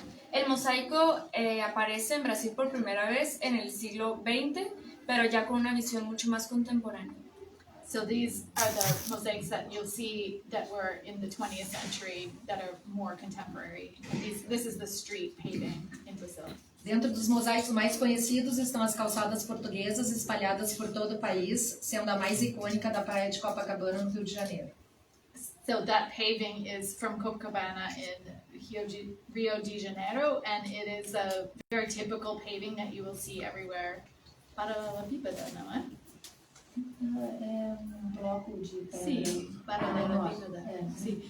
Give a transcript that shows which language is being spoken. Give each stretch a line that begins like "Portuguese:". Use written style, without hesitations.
Spanish: El mosaico aparece en Brasil por primera vez en el siglo XX, pero ya con una visión mucho más contemporánea.
English: So these are the mosaics that you'll see that were in the 20th century that are more contemporary. This is the street paving in Brazil.
Portuguese: Dentro dos mosaicos mais conhecidos estão as calçadas portuguesas espalhadas por todo o país, sendo a mais icônica da praia de Copacabana, no Rio de Janeiro.
English: So that paving is from Copacabana in Rio de Janeiro, and it is a very typical paving that you will see everywhere.
Portuguese: Paralelepípedo, não é? É bloco de pedra. Sim, paralelepípedo. Sim.